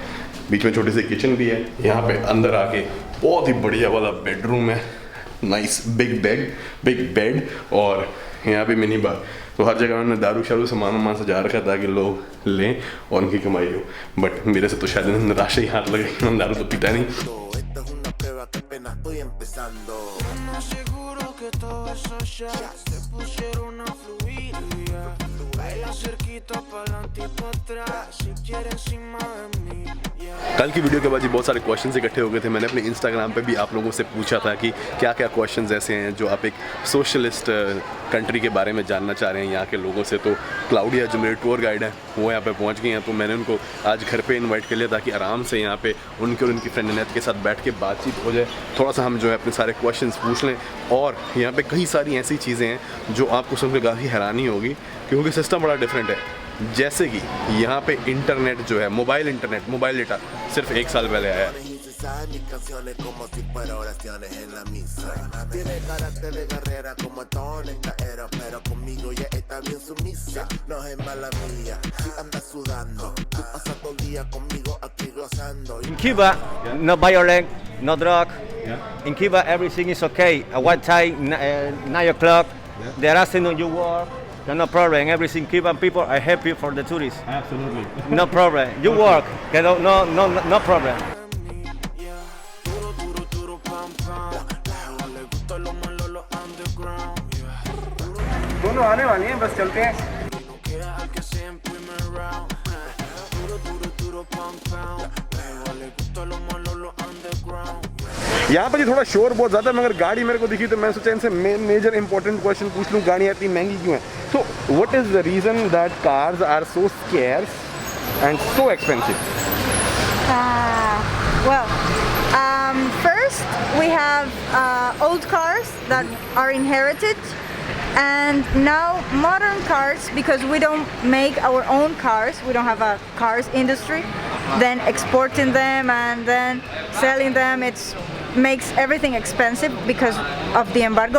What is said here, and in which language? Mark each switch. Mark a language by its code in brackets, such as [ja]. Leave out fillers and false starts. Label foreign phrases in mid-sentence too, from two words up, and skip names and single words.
[hi] बीच में छोटी सी किचन भी है. यहाँ पे अंदर आके बहुत ही बढ़िया वाला बेडरूम है, [en] nice big bed [hi] और यहाँ पे [en] mini bar. [hi] तो हर जगह उन्होंने दारू शारू सामान सजा रखा ताकि लोग लें और उनकी कमाई हो. बट मेरे से तो शायद निराशा ही हाथ लगे, मैं दारू तो पीता नहीं. [es] Esta es una prueba que apenas estoy empezando. No seguro que todos esos shots se pusieron a fluir, Baila cerquita pa'lante y pa' atrás si quiere encima de mí, [hi] कल की वीडियो के बाद ये बहुत सारे क्वेश्चंस इकट्ठे हो गए थे. मैंने अपने इंस्टाग्राम पे भी आप लोगों से पूछा था कि क्या क्या क्वेश्चंस ऐसे हैं जो आप एक [en] socialist country [hi] के बारे में जानना चाह रहे हैं यहाँ के लोगों से. तो क्लाउडिया जो मेरे [en] tour guide [hi] हैं वो यहाँ पे पहुँच गई हैं, तो मैंने उनको आज घर पे इनवाइट कर लिया ताकि आराम से यहाँ पे उनके और उनकी फ्रेंड अनैत के साथ बैठ के बातचीत हो जाए. थोड़ा सा हम जो है अपने सारे क्वेश्चंस पूछ लें. और यहाँ पे कई सारी ऐसी चीज़ें हैं जो आपको सुनकर काफ़ी हैरानी होगी क्योंकि सिस्टम बड़ा डिफरेंट है. जैसे कि यहाँ पे इंटरनेट जो है [en] mobile data [hi] सिर्फ 1 साल पहले आया है. [es] Mis canciones como si fuera oraciones en la misa. Tiene carácter de guerrera como Tony Caero, pero conmigo ya está bien sumisa. No es mala mía, si anda sudando. Tú pasas todo el día conmigo aquí gozando. [en] In Cuba, no violence, no drug. In Cuba, everything is okay. At one time, 9 o'clock, the afternoon you work. No problem. Everything Cuban people are happy for the tourists. Absolutely. No problem. You work. No problem. [es] Duro, duro, duro, pam, pam. Le gustan los malos, los underground, [hi] दोनों आने वाली हैं, बस चलते हैं. [es] No queda el que sea en primer round. Duro, duro, duro, pam, pam. Le gustan los malos, los underground. [hi] यहाँ पर थोड़ा शोर बहुत ज़्यादा है मगर गाड़ी मेरे को दिखी तो मैं सोचा इनसे [en] major important question [hi] पूछ लूँ. गाड़ियाँ इतनी महंगी क्यों हैं? [en] So what is the reason that cars are so scarce and so expensive? First we have old cars that are inherited, and now modern cars, because we don't make our own cars, we don't have a cars industry, then exporting them and then selling them, it makes everything expensive because of the embargo.